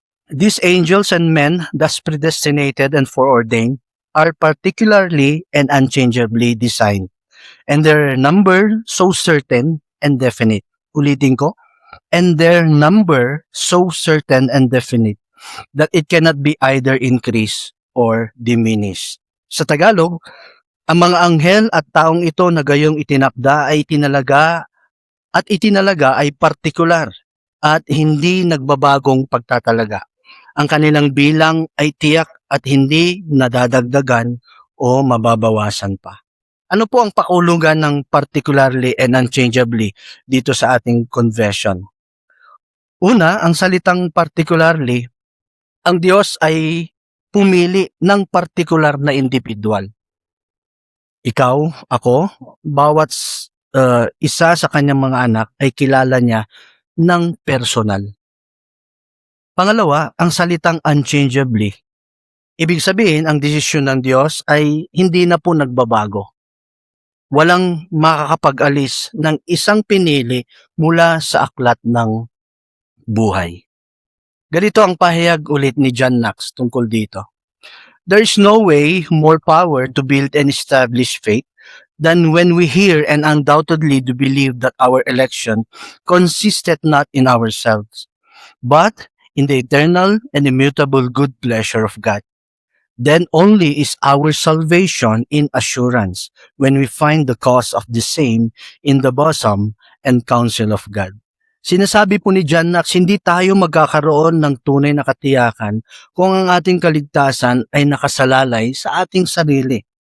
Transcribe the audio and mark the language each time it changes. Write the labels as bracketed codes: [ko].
[en] These angels and men, thus predestinated and foreordained, are particularly and unchangeably designed, and their number so certain and definite. [tl] Ulitin ko. [en] And their number so certain and definite that it cannot be either increased or diminished. [tl] Sa Tagalog, ang mga anghel at taong ito na gayong itinakda ay itinalaga ay partikular at hindi nagbabagong pagtatalaga. Ang kanilang bilang ay tiyak at hindi nadadagdagan o mababawasan pa. Ano po ang pakulugan ng particularly and unchangeably dito sa ating confession? Una, ang salitang particularly, ang Diyos ay pumili ng partikular na individual. Ikaw, ako, bawat isa sa kanyang mga anak ay kilala niya ng personal. Pangalawa, ang salitang unchangeably. Ibig sabihin, ang desisyon ng Diyos ay hindi na po nagbabago. Walang makakapag-alis ng isang pinili mula sa aklat ng buhay. Ganito ang pahayag ulit ni John Knox tungkol dito. [en] There is no way more power to build and establish faith than when we hear and undoubtedly do believe that our election consisted not in ourselves, but in the eternal and immutable good pleasure of God. Then only is our salvation in assurance when we find the cause of the same in the bosom and counsel of God. [tl] Sinasabi po ni John Knox, hindi tayo magkakaroon ng tunay na katiyakan kung ang ating kaligtasan ay nakasalalay sa ating sarili.